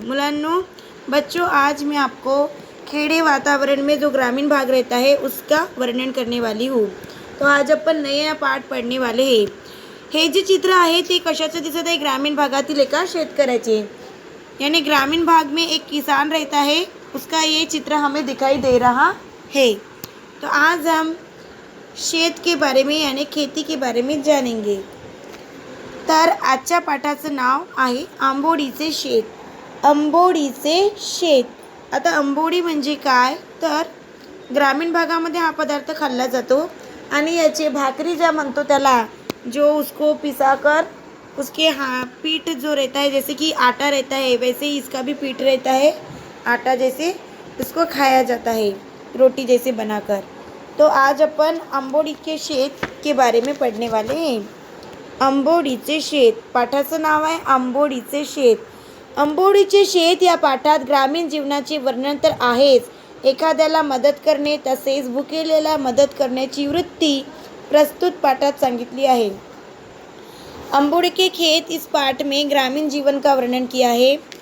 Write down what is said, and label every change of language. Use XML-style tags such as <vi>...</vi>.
<hi>मुलांनो, बच्चों, आज मैं आपको खेड़े वातावरण में जो ग्रामीण भाग रहता है उसका वर्णन करने वाली हूँ. तो आज आपण नया पाठ पढ़ने वाले हैं.</hi> <mr>हे जे चित्र आहे ते कशाचं दिसत आहे? ग्रामीण भागातील एका शेतकऱ्याचे.</mr> <hi>यानी ग्रामीण भाग में एक किसान रहता है, उसका ये चित्र हमें दिखाई दे रहा है. तो आज हम शेत के बारे में यानी खेती के बारे में जानेंगे.</hi> <mr>तर आजच्या पाठाचं नाव आहे आंबोडीचे शेत. आंबोडीचे शेत. आता आंबोडी म्हणजे काय? तर ग्रामीण भागामध्ये हा पदार्थ खाल्ला जातो आणि याचे भाकरी ज्या म्हणतो त्याला,</mr> <hi>जो उसको पिसाकर उसके पीठ जो रहता है, जैसे कि आटा रहता है वैसे ही इसका भी पीठ रहता है, आटा जैसे इसको खाया जाता है रोटी जैसे बनाकर. तो आज अपन आंबोडी के शेत के बारे में पढ़ने वाले हैं.</hi> <mr>आंबोडीचे शेत. पाठाचं नाव आहे आंबोडीचे शेत. आंबोडीचे शेत या पाठात ग्रामीण जीवनाचे वर्णन तर आहेच, एखाद्याला मदत करणे तसेच भुकेलेला मदत करण्याची वृत्ती प्रस्तुत पाठात सांगितली आहे.</mr> <hi>आंबोडी के खेत इस पाठ में ग्रामीण जीवन का वर्णन किया है.</hi>